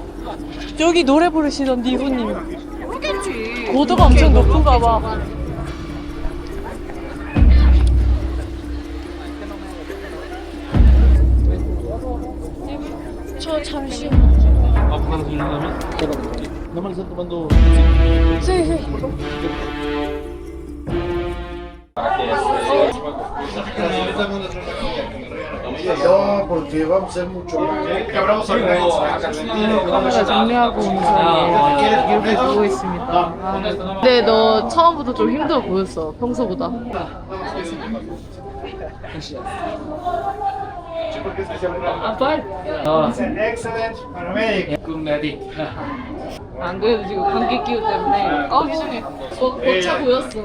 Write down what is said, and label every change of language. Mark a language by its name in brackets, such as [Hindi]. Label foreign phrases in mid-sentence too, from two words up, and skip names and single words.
[Korean] 여기 노래 부르시던 니부님. 고도가 엄청 높은가 봐. 저 잠시. [Spanish] porque vamos a ser mucho más. [Korean] 카메라 정리하고 오는 사이에 이렇게 보고 있습니다. 근데 너 처음부터 좀 힘들어 보였어, 평소보다. 안 그래도 지금 감기 기운 때문에 힘이 벅차 보였어.